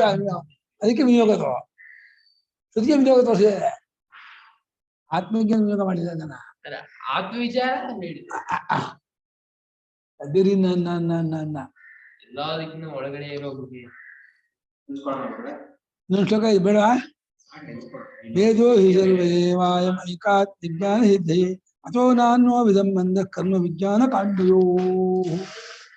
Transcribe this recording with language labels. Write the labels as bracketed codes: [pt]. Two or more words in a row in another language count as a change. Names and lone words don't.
[kn] ಅದಕ್ಕೆ ವಿನಿಯೋಗ ಶ್ರುತಿಗೆ ವಿನಿಯೋಗ ತೋರಿಸಿದೆ, ಆತ್ಮವಿಜ್ಞಾನ ವಿನಿಯೋಗ ಮಾಡಿದೆ ಅದನ್ನ. ಆತ್ಮವಿಚಾರ ಅದಿರಿ ಎಲ್ಲದಕ್ಕಿಂತ ಒಳಗಡೆ ಇರೋ ಶ್ಲೋಕ ಇದು ಬೇಡವಾ? [sa] ವೇದೋ ಹಿ ಸರ್ವೇವಾಯಂ ಐಕಾತ್ ವಿಜ್ಞಾನ ಸಿದ್ಧಯೇ ಅಥೋ ನಾನ್ಯೋ ವಿಧಂ ಮಂದ ಕರ್ಮ ವಿಜ್ಞಾನ ಕಾಂಡಯೋ.